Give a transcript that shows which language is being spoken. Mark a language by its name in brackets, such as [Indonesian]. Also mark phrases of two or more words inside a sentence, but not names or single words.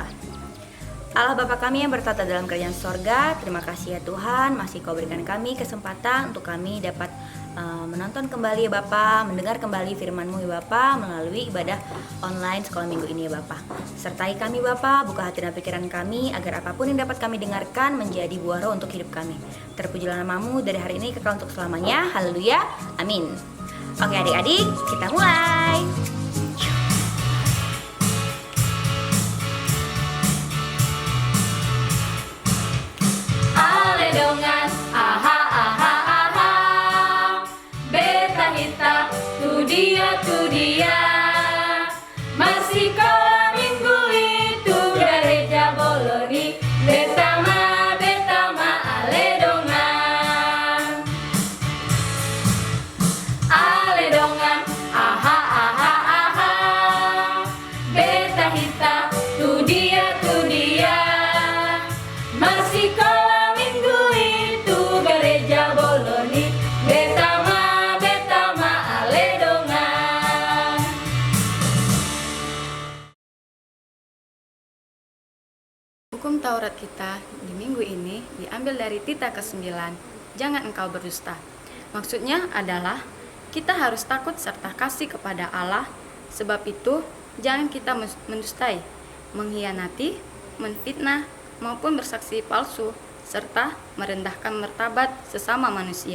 [Indonesian] Allah Bapa kami yang bertata dalam kerajaan sorga, terima kasih ya Tuhan, masih Kau berikan kami kesempatan untuk kami dapat menonton kembali ya Bapa, mendengar kembali firman-Mu ya Bapa melalui ibadah online sekolah minggu ini ya Bapa. Sertai kami Bapa, buka hati dan pikiran kami agar apapun yang dapat kami dengarkan menjadi buah roh untuk hidup kami. Terpujilah nama-Mu dari hari ini kekal untuk selamanya. Haleluya. Amin. Oke adik-adik, kita mulai. [Batak Toba] Aledongan, aha, aha, aha. Beta hita, tu dia. [Indonesian] Masih sekolah minggu itu gereja Boloni. [Batak Toba] Beta ma, aledongan. Aledongan, aha, aha, aha. Beta hita, tu dia. [Indonesian] Masih sekolah minggu itu gereja Boloni. [Batak Toba] Beta ma, aledongan. [Indonesian] Hukum Taurat kita di minggu ini diambil dari Tita ke-9, jangan engkau berdusta. Maksudnya adalah kita harus takut serta kasih kepada Allah, sebab itu jangan kita mendustai, mengkhianati, menfitnah, maupun bersaksi palsu, serta merendahkan martabat sesama manusia.